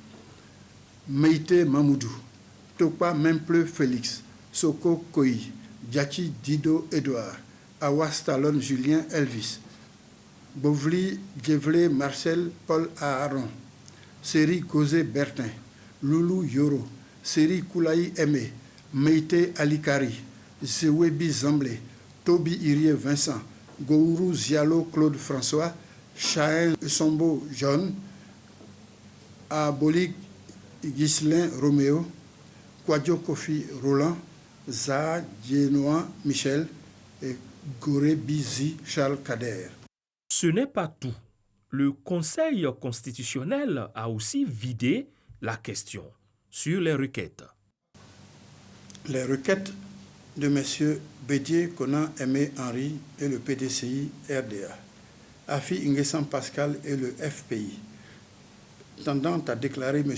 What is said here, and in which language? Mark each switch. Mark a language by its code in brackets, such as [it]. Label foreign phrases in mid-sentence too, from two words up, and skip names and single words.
[fr] Meïté Mamoudou, Topa Memple Félix, Soko Koi, Djachi Dido Edouard, Awa Stallone Julien Elvis, Bovli Djevlé Marcel Paul Aaron, Seri Gozé Bertin, Loulou Yoro, Seri Koulaï Aimé, Meïté Alikari, Zewebi Zamblé, Toby Irie Vincent, Gourou Zialo Claude François, Chaën Sombo John, Abolik Ghislain Roméo, Kouadio Kofi Roland, Zaha Djenoa Michel et Goré Bizi Charles Kader. Ce n'est pas tout. Le Conseil constitutionnel a aussi vidé la question sur les requêtes. Les requêtes de M. Bédier Conan Aimé Henri et le PDCI RDA, Afi Nguessan Pascal et le FPI, tendant à déclarer M.